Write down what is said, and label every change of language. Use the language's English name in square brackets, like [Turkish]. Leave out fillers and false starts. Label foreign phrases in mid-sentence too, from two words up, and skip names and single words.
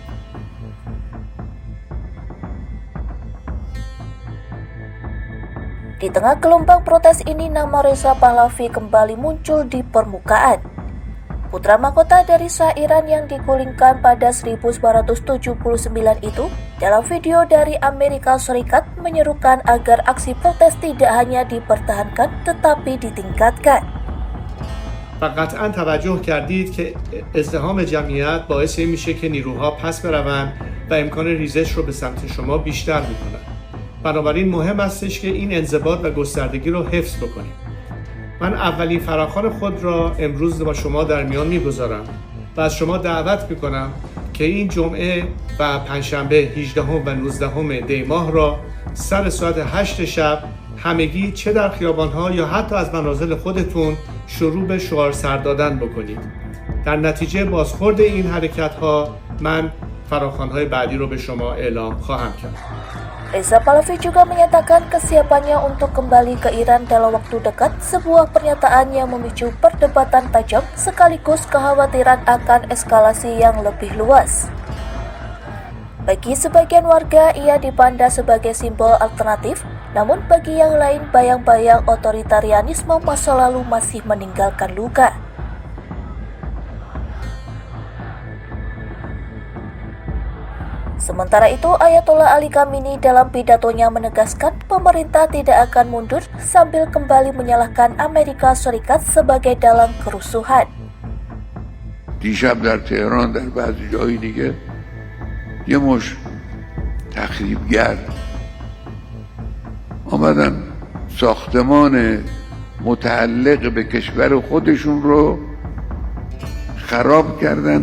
[Indonesian] Di tengah gelombang protes ini, nama Reza Pahlavi kembali muncul di permukaan. Putra mahkota dari Shah Iran yang digulingkan pada 1979 itu, dalam video dari Amerika Serikat menyerukan agar aksi protes tidak hanya dipertahankan tetapi ditingkatkan. [Persian] قطعا توجه کردید که ازدحام جمعیت باعث میشه که نیروها پس بروند و امکان ریزش رو به سمت شما بیشتر میکنن. بنابراین مهم استش که این انضباط و گستردگی رو حفظ بکنیم. من اولین فراخوان خود را امروز با شما در میان میگذارم و از شما دعوت میکنم که این جمعه و پنجشنبه 18 و 19 دی ماه را سر ساعت 8 شب همگی چه در خیابانها یا حتی از منازل خودتون شروع به شعار سر دادن بکنید. در نتیجه بازخورد این حرکت‌ها من فراخوان‌های بعدی رو به شما اعلام خواهم کرد. [Indonesian] Reza Pahlavi juga menyatakan kesiapannya untuk kembali ke Iran dalam waktu dekat, sebuah pernyataan yang memicu perdebatan tajam sekaligus kekhawatiran akan eskalasi yang lebih luas. Bagi sebagian warga, ia dipandang sebagai simbol alternatif, namun bagi yang lain bayang-bayang otoritarianisme masa lalu masih meninggalkan luka. Sementara itu, Ayatollah Ali Khamenei dalam pidatonya menegaskan pemerintah tidak akan mundur sambil kembali menyalahkan Amerika Serikat sebagai dalang kerusuhan. [Persian] دیشب در تهران در بعضی جایی دیگه یه مش تخریبگر آمدن ساختمان متعلق به کشور خودشون رو خراب کردن.